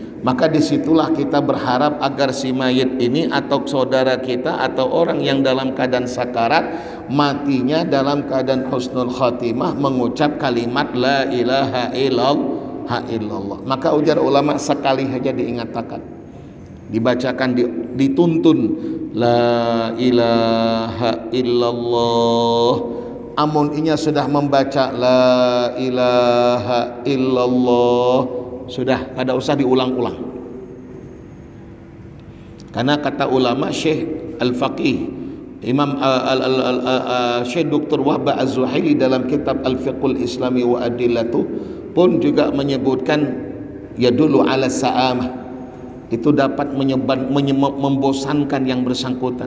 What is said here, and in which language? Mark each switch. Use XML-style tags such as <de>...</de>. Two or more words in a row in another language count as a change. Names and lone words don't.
<id>Maka disitulah kita berharap agar si mayit ini atau saudara kita atau orang yang dalam keadaan sakarat matinya dalam keadaan husnul khatimah mengucap kalimat</id> <ar>لا إله إلا الله.</ar> <id>Maka ujar ulama sekali saja diingatkan, dibacakan, dituntun</id> <ar>لا إله إلا الله.</ar> <bjn>Amun inya sudah membaca</bjn> <ar>لا إله إلا الله,</ar> <bjn>sudah, kada usah diulang-ulang.</bjn> <id>Karena kata ulama Syekh Al-Faqih Imam Syekh Dr. Wahbah Az-Zuhaili dalam kitab Al-Fiqhul Islami wa Adillatuh pun juga menyebutkan</id> <ar>يدل على سآمة,</ar> <id>itu dapat membosankan yang bersangkutan.</id>